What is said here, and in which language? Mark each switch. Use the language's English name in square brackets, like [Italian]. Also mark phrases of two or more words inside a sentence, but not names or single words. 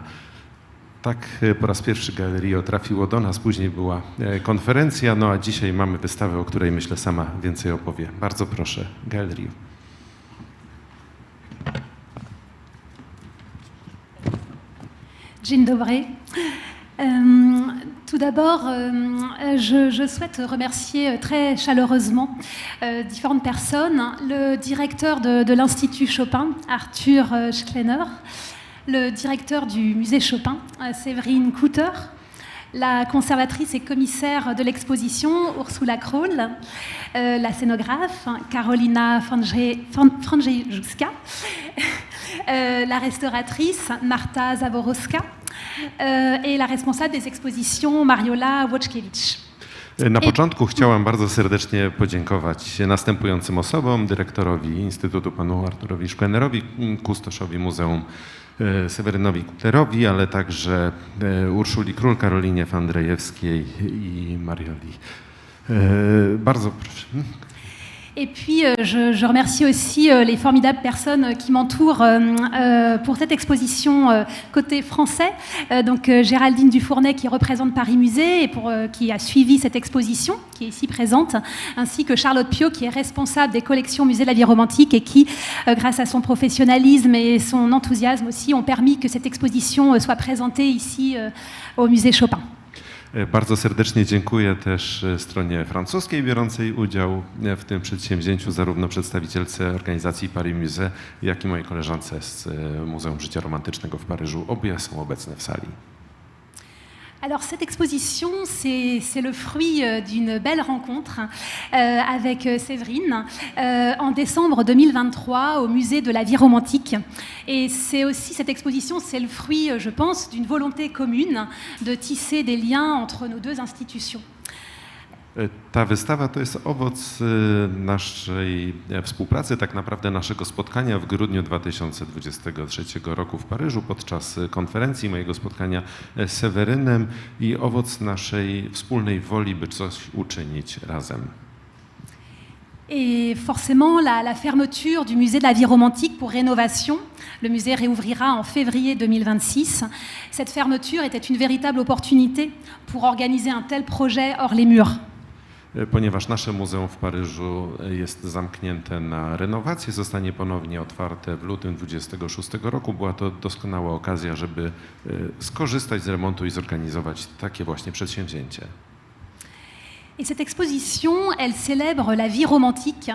[Polish] Tak po raz pierwszy Galerio trafiło do nas, później była konferencja, no a dzisiaj mamy wystawę, o której myślę sama więcej opowie. Bardzo proszę, Galerio. Dzień dobry. [French] Tout d'abord, je souhaite remercier très chaleureusement différentes personnes. Le directeur de l'Institut Chopin, Arthur Schleiner, le directeur du musée Chopin, Séverine Kutter, la conservatrice et commissaire de l'exposition, Ursula Kroll, la scénographe, Karolina Frandziejewska, la restauratrice, Marta Zaborowska, et la responsable des expositions, Mariola Wojciewicz. [Polish] Na początku chciałam bardzo serdecznie podziękować następującym osobom, dyrektorowi Instytutu panu Arturowi Szklenerowi, kustoszowi Muzeum Sewerynowi Kutlerowi, ale także Urszuli Król, Karolinie Fandrzejewskiej i Marioli. Bardzo proszę. [French] Et puis, je remercie aussi les formidables personnes qui m'entourent pour cette exposition côté français. Donc, Géraldine Dufournet qui représente Paris Musée et qui a suivi cette exposition, qui est ici présente, ainsi que Charlotte Pio qui est responsable des collections Musée de la Vie Romantique et qui, grâce à son professionnalisme et son enthousiasme aussi, ont permis que cette exposition soit présentée ici au Musée Chopin. [Polish] Bardzo serdecznie dziękuję też stronie francuskiej biorącej udział w tym przedsięwzięciu, zarówno przedstawicielce organizacji Paris Musée, jak i mojej koleżance z Muzeum Życia Romantycznego w Paryżu. Obie są obecne w sali. [French] Alors cette exposition, c'est le fruit d'une belle rencontre avec Séverine en décembre 2023 au musée de la vie romantique. Et c'est aussi, cette exposition, c'est le fruit, je pense, d'une volonté commune de tisser des liens entre nos deux institutions. [Polish] Ta wystawa to jest owoc naszej współpracy, tak naprawdę naszego spotkania w grudniu 2023 roku w Paryżu podczas konferencji, mojego spotkania z Sewerynem i owoc naszej wspólnej woli, by coś uczynić razem. [French] Et forcément, la fermeture du musée de la vie romantique pour rénovation, le musée réouvrira en février 2026. Cette fermeture était une véritable opportunité pour organiser un tel projet hors les murs. [Polish] Ponieważ nasze muzeum w Paryżu jest zamknięte na renowację, zostanie ponownie otwarte w lutym 2026 roku. Była to doskonała okazja, żeby skorzystać z remontu i zorganizować takie właśnie przedsięwzięcie. [French] Et cette exposition, elle célèbre la vie romantique.